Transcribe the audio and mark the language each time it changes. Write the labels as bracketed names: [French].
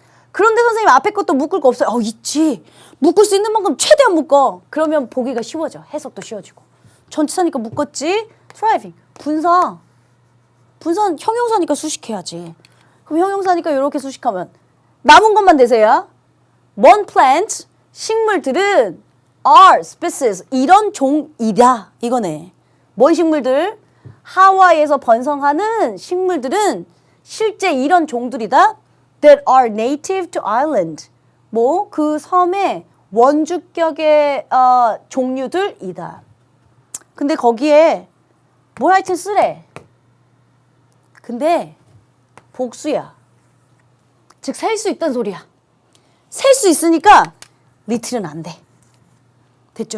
[Korean] 그런데 선생님 앞에 것도 묶을 거 없어요. 있지. 묶을 수 있는 만큼 최대한 묶어. 그러면 보기가 쉬워져. 해석도 쉬워지고. 전치사니까 묶었지. driving. 분사. 분사는 형용사니까 수식해야지. 그럼 형용사니까 이렇게 수식하면 남은 것만 되세요. One plant, 식물들은 are species, 이런 종이다. 이거네. 뭔 식물들? 하와이에서 번성하는 식물들은 실제 이런 종들이다. [English] That are native to island. [Korean] 뭐 그 섬의 원주격의 종류들이다. 근데 거기에 뭘 하여튼 쓰래. 근데 복수야. 즉 셀 수 있다는 소리야. 셀 수 있으니까 little은 안 돼. 됐죠?